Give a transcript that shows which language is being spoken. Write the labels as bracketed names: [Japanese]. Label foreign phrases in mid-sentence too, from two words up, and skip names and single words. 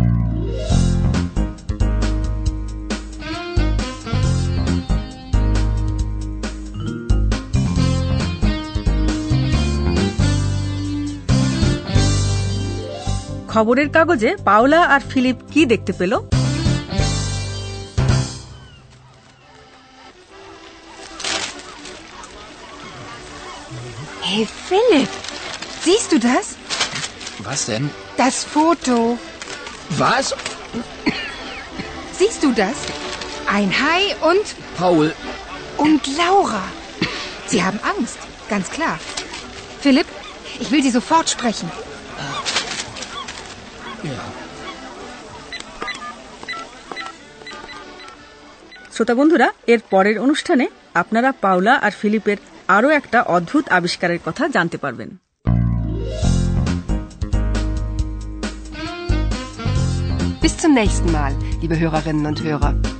[Bangla] খবরের কাগজে পাওলা আর ফিলিপ কি দেখতে পেল? [German] Hey Philipp, siehst du das? Was denn? Das Foto. Was? Siehst du das? Ein Hai und... Paul. Und Laura. Sie haben Angst, ganz klar. Philipp, ich will Sie sofort sprechen. Ja. [Bangla] শ্রোতা বন্ধুরা, এর পরের অনুষ্ঠানে আপনারা পাওলা আর ফিলিপের আরও একটা অদ্ভুত আবিষ্কারের কথা জানতে পারবেন। [German] Bis zum nächsten Mal, liebe Hörerinnen und Hörer.